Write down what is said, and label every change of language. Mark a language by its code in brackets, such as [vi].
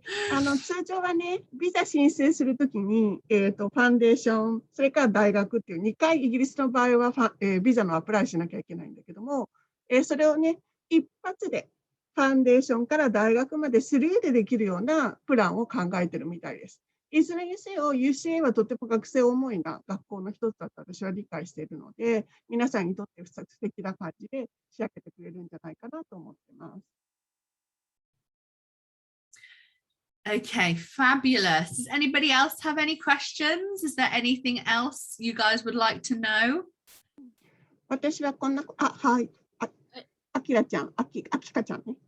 [ja] 通常はね、ビザ申請するときに、ファンデーション、それから大学っていう2回イギリスの場合はビザのアプライしなきゃいけないんだけども、それをね、一発でファンデーションから大学まで3でできるようなプランを考えてるみたいです。いずれにせよ UCA はとても学生思いな学校の一つだと私は理解しているので、皆さんにとって素敵な感じで仕上げてくれるんじゃないかなと思ってます。 [en] Okay, fabulous. Does anybody else have any questions? Is there anything else you guys would like to know? [ja] 私はこんな、はい。あきらちゃん、あきかちゃんね。